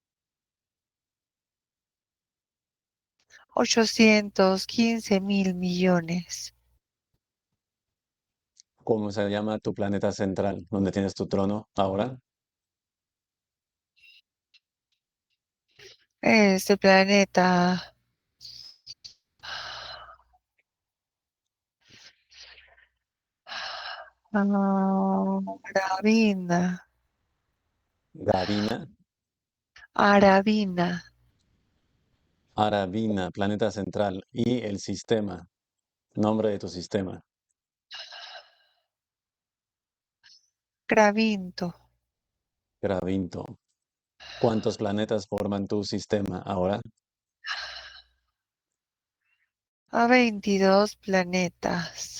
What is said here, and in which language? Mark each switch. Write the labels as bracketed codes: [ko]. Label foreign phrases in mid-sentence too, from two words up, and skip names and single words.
[es] 815.000 millones. ¿Cómo se llama tu planeta central, donde tienes tu trono ahora? Este planeta. Aravina. Gavina, Aravina. Aravina, planeta central y el sistema, nombre de tu sistema. Gravinto. Gravinto. ¿Cuántos planetas forman tu sistema ahora? A 22 planetas.